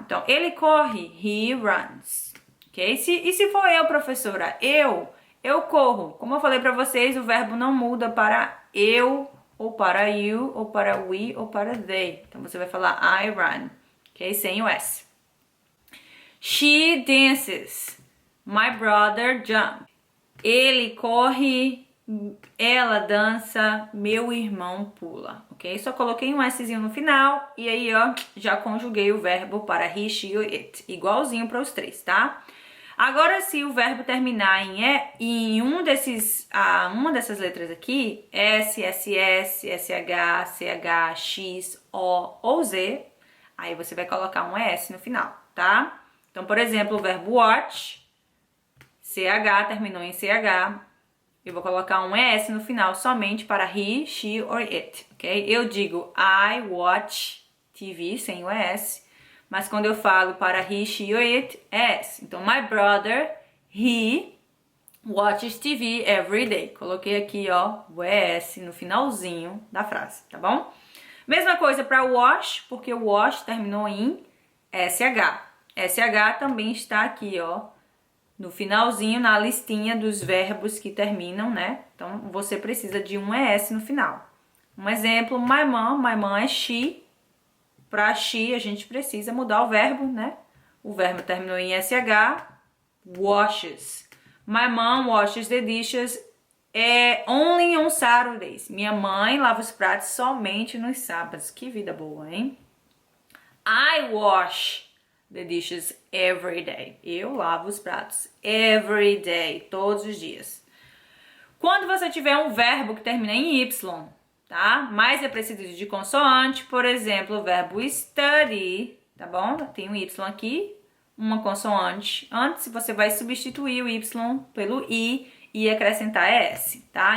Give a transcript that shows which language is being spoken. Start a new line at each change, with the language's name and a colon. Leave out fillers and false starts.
Portuguese: Então, ele corre,
English: he runs.
Portuguese: Ok? E se for eu, professora, eu corro. Como eu falei para vocês, o verbo não muda para eu, ou para you, ou para we, ou para they. Então, você vai falar
English: I run,
Portuguese: ok? Sem o S.
English: She dances. My brother jumps.
Portuguese: Ele corre, ela dança, meu irmão pula, ok? Só coloquei um Szinho no final e aí, ó, já conjuguei o verbo para he, she ou it, igualzinho para os três, tá? Agora, se o verbo terminar em uma dessas letras aqui, S, SS, SH, CH, X, O ou Z, aí você vai colocar um ES no final, tá? Então, por exemplo, o verbo watch, CH terminou em CH, eu vou colocar um ES no final somente para he, she or it, ok? Eu digo
English: I watch TV
Portuguese: sem o ES, mas quando eu falo para he, she or it, é S.
English: Então, my brother, he watches TV every day.
Portuguese: Coloquei aqui, ó, o ES no finalzinho da frase, tá bom? Mesma coisa para wash, porque o wash terminou em SH. SH também está aqui, ó, no finalzinho, na listinha dos verbos que terminam, né? Então, você precisa de um ES no final. Um exemplo,
English: my mom
Portuguese: é she. Para she, a gente precisa mudar o verbo, né? O verbo terminou em SH, washes.
English: My mom washes the dishes only on Saturdays.
Portuguese: Minha mãe lava os pratos somente nos sábados. Que vida boa, hein?
English: I wash the dishes every day.
Portuguese: Eu lavo os pratos
English: every day,
Portuguese: todos os dias. Quando você tiver um verbo que termina em Y, tá? Mas é preciso de consoante, por exemplo, o verbo study, tá bom? Tem um Y aqui, uma consoante. Antes, você vai substituir o Y pelo I e acrescentar S, tá?